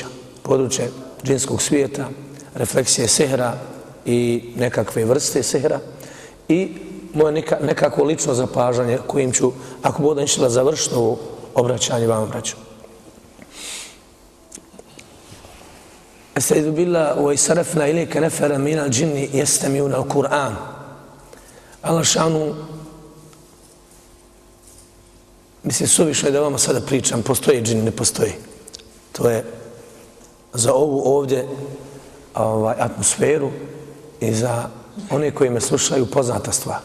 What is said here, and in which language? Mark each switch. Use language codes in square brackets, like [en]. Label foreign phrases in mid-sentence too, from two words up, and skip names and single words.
[bs] Područje džinskog svijeta, refleksije sihra i nekakve vrste sihra i moje nekako lično zapažanje kojim ću, ako budem išla završiti ovo obraćanje vam braću. [ar] أستعيذ بالله وإذ صرفنا إليك نفرا من الجن يستمعون القرآن. [bs] Allah šanu, mislim, suvišno je da vama sada pričam, postoji džin, ne postoji. To je za ovu ovdje atmosferu i za one koji me slušaju poznata stvar.